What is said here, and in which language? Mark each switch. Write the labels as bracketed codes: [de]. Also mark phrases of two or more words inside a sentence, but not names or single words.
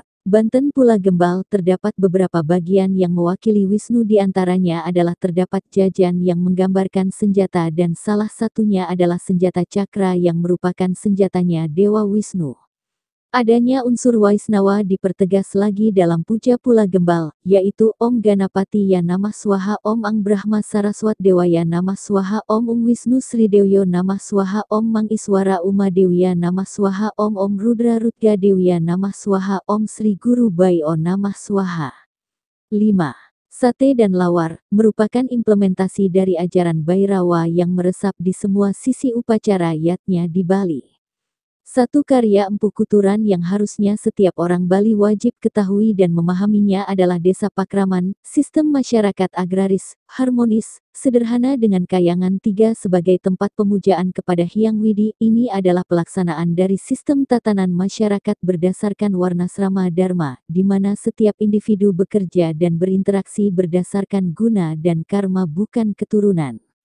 [id] Banten pula gembal terdapat beberapa bagian yang mewakili Wisnu di antaranya adalah terdapat jajan yang menggambarkan senjata dan salah satunya adalah senjata cakra yang merupakan senjatanya Dewa Wisnu. Adanya unsur Waisnawa dipertegas lagi dalam Puja Pula Gembal, yaitu [sa] ॐ गणपति य नमः स्वाहा, ॐ अं ब्रह्म सरस्वत देवाय नमः स्वाहा, ॐ उं विष्णु श्रीदेव्यै नमः स्वाहा, ॐ मं ईश्वर उमा देव्यै नमः स्वाहा, ॐ रुद्र रुद्र देव्यै नमः स्वाहा, ॐ श्री गुरु भ्यो नमः स्वाहा. 5. [id] Sate dan lawar merupakan implementasi dari ajaran Bhairawa yang meresap di semua sisi upacara yatnya di Bali. Satu karya Empu Kuturan yang harusnya setiap orang Bali wajib ketahui dan memahaminya adalah Desa Pakraman, sistem masyarakat agraris, harmonis, sederhana dengan kayangan tiga sebagai tempat pemujaan kepada Hyang Widi. Ini adalah pelaksanaan dari sistem tatanan masyarakat berdasarkan Warnasrama Dharma, di mana setiap individu bekerja dan berinteraksi berdasarkan guna dan karma bukan keturunan.